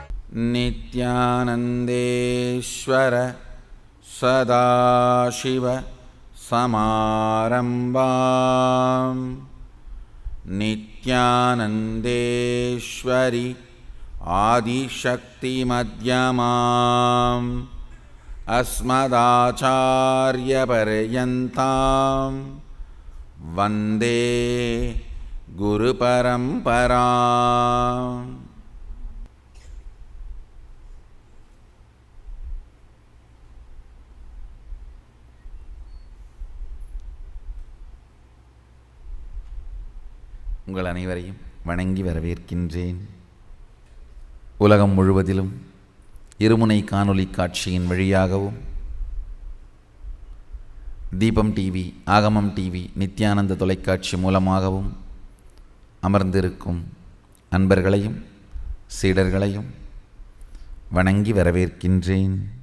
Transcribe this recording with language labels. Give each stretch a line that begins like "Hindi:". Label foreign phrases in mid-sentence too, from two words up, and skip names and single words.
Sanskrit: नित्यानन्देश्वर सदाशिव समारम्भां नित्यानन्देश्वरि आदिशक्तिमध्यमाम् अस्मदाचार्यपर्यन्तां वन्दे गुरुपरम्पराम्.
Tamil: உங்கள் அனைவரையும் வணங்கி வரவேற்கின்றேன். உலகம் முழுவதிலும் இருமுனை காணொளி காட்சியின் வழியாகவும் தீபம் டிவி, ஆகமம் டிவி, நித்யானந்த தொலைக்காட்சி மூலமாகவும் அமர்ந்திருக்கும் அன்பர்களையும் சீடர்களையும் வணங்கி வரவேற்கின்றேன்.